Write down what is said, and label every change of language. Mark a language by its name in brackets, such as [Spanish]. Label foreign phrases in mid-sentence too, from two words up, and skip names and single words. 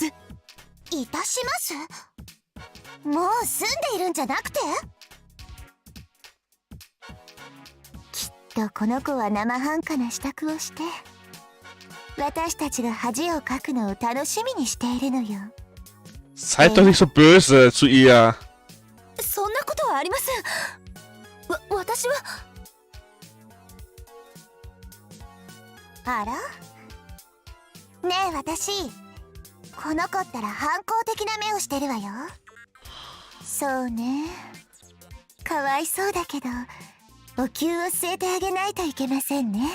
[Japanese] いたします？もう住んでいるんじゃなくて？きっとこの子は生半可な支度をして私たちが恥をかくのを楽しみにしているのよ。 [German] Seid doch nicht so böse zu ihr. [Japanese] そんなことはありません。私は。あら？ねえ私、この子ったら反抗的な目をしてるわよ。そうね、かわいそうだけどお灸を据えてあげないといけませんね。